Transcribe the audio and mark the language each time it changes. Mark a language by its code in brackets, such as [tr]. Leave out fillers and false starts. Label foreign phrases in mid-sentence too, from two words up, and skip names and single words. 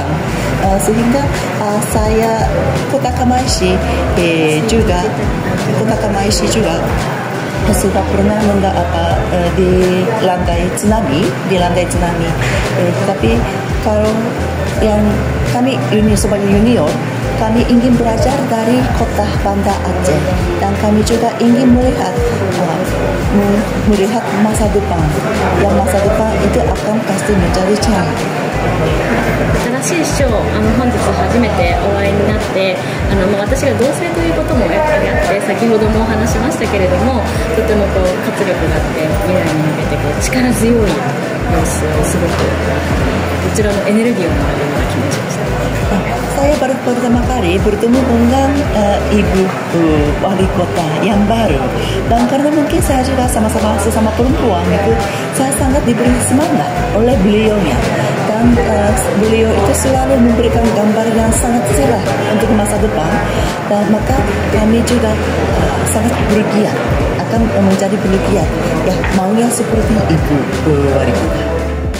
[id] Sehingga saya kota Kamaisi juga sudah pernah di lantai tsunami, tapi kalau yang kami sebagai junior, kami ingin belajar dari kota Banda Aceh dan kami juga ingin melihat masa depan, yang masa depan itu akan pasti menjadi cerah. [ja] 新しい市長、本日初めてお会いになって、私が同性ということもやっぱりあって、先ほどもお話しましたけれども、とても活力があって未来に向けて力強い様子をすごくこちらのエネルギーをもらうような気持ちでした。 [id] Saya baru pertama kali bertemu dengan ibu wali kota yang baru, dan karena mungkin saya juga sama-sama sesama perempuan itu, saya sangat diberi semangat oleh beliaunya, dan beliau itu selalu memberikan gambar yang sangat cerah untuk masa depan, dan maka kami juga sangat bergiat akan menjadi bergiat ya maunya seperti ibu wali kota.